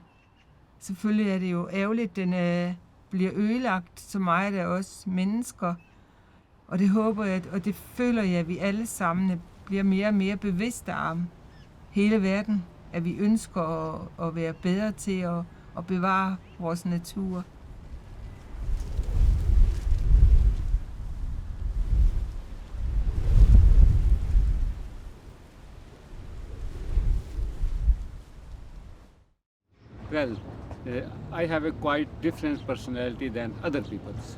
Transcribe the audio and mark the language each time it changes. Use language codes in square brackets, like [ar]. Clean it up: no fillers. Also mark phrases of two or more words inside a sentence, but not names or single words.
[da] Selvfølgelig er det jo ærgerligt, at den bliver ødelagt så meget af os mennesker. Og det håber jeg, og det føler jeg, at vi alle sammen bliver mere og mere bevidste om hele verden. At vi ønsker at være bedre til at bevare vores natur. [en] Well, I have a quite different personality than other people's.